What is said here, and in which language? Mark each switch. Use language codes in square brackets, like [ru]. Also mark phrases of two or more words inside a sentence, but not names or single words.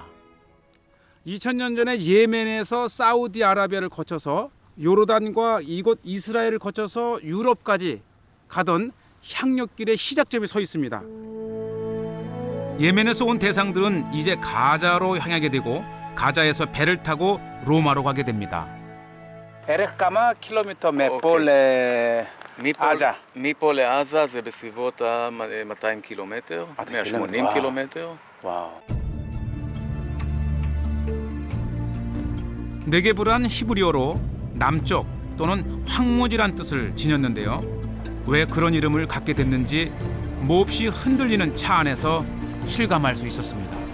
[ko] 2000년 전에 예멘에서 사우디아라비아를 거쳐서 요르단과 이곳 이스라엘을 거쳐서 유럽까지 가던 향료길의 시작점이 서 있습니다. 예멘에서 온 대상들은 이제 가자로 향하게 되고 가자에서 배를 타고 로마로 가게 됩니다. [he] כמה קילומטר מפה לעזה? מפה לעזה זה בסביבות 200 קילומטר, 180 קילומטר. [ko] 와우. 네게브란 히브리어로 남쪽 또는 황무지란 뜻을 지녔는데요. 왜 그런 이름을 갖게 됐는지 몹시 흔들리는 차 안에서 실감할 수 있었습니다.